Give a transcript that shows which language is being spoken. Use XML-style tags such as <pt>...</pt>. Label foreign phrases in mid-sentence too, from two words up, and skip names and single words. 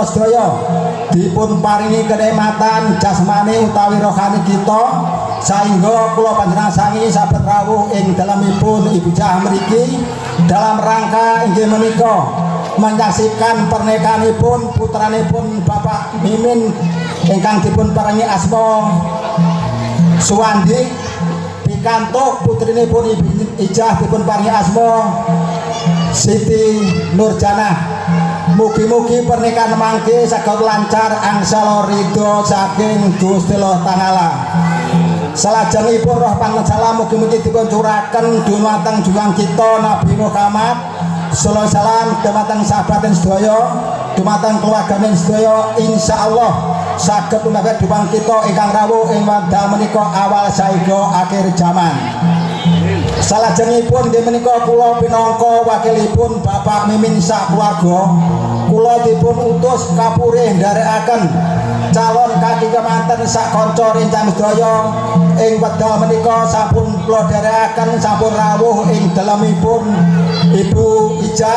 <jv>sedaya dipun paringi kenikmatan jasmani utawi rohani kita sehingga kula panjenengan sangi saged rawuh ing dalemipun Ibu Ijah mriki dalam rangka inggih menika menyaksikan pernikahanipun putranipun Bapak Mimin ingkang dipun paringi asma Suwandi pikantuk putrinipun Ibu Ijah dipun paringi asma Siti Nurjanah. Mugi-mugi pernikahan mangke saged lancar angsal ridho saking Gusti Allah Ta'ala. Salajengipun roh panjenengan mugi-mugi dipun curaken dumateng juang kita Nabi Muhammad</jv> <ar>صلى الله عليه وسلم,</ar> <jv>dumateng sahabatin sedaya, dumateng keluarganing sedaya, insyaallah saged tumebaken dumateng kita ingkang rawuh ing wekdal menika awal saéga akhir zaman. Salajengipun nggih menika kula pinangka wakilipun Bapak Mimin sak keluarga, kula dipun utus kapurih nderekaken calon kaki kemanten sak kanca rencang sedaya ing wekdal menika sampun kula nderekaken sampun rawuh ing dalemipun Ibu Ijah.</jv>